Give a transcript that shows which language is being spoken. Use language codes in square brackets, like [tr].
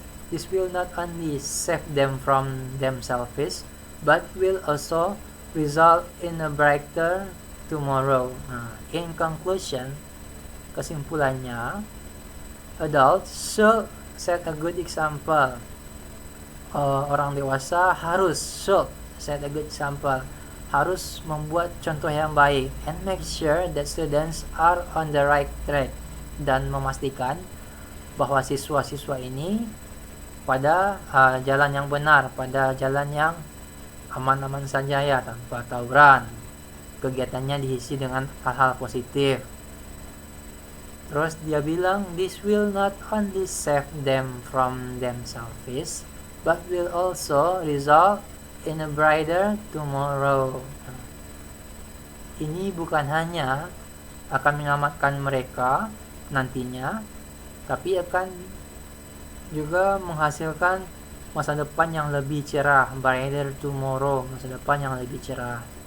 [en] This will not only save them from themselves, but will also result in a brighter tomorrow. In conclusion, [id] kesimpulannya, [en] Adults should set a good example. [id] Orang dewasa [en] should set a good example, [id] harus membuat contoh yang baik, [en] and make sure that students are on the right track, [id] dan memastikan bahwa siswa-siswa ini pada jalan yang benar, pada jalan yang aman-aman saja ya, tanpa tawuran. Kegiatannya diisi dengan hal-hal positif. Terus dia bilang, [en] this will not only save them from themselves, but will also result in a brighter tomorrow. [id] Ini bukan hanya akan menyelamatkan mereka nantinya, tapi akan juga menghasilkan masa depan yang lebih cerah, [en] brighter tomorrow, [id] masa depan yang lebih cerah.